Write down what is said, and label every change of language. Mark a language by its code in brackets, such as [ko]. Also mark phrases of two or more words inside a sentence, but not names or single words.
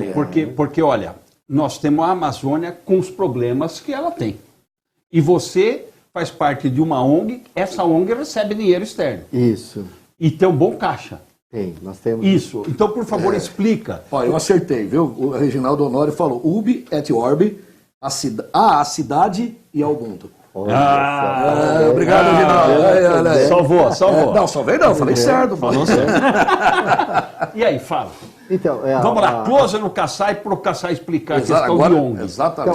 [pt] Isso, porque, olha, nós temos a Amazônia com os problemas que ela tem. E você faz parte de uma ONG, essa ONG recebe dinheiro externo. Isso. E tem um bom caixa. Tem, nós temos. Isso. Então, por favor, explica. Ó, eu acertei, viu? O Reginaldo Honório falou [la] ubi et orbi, [pt] a cidade e ao mundo. Obrigado, Reginaldo. Salvou. Não, salvei não, falei certo. Falou certo. E aí, fala. Então, Vamos lá, close no Kassai para o Kassai explicar a questão agora, de ONG. Exatamente.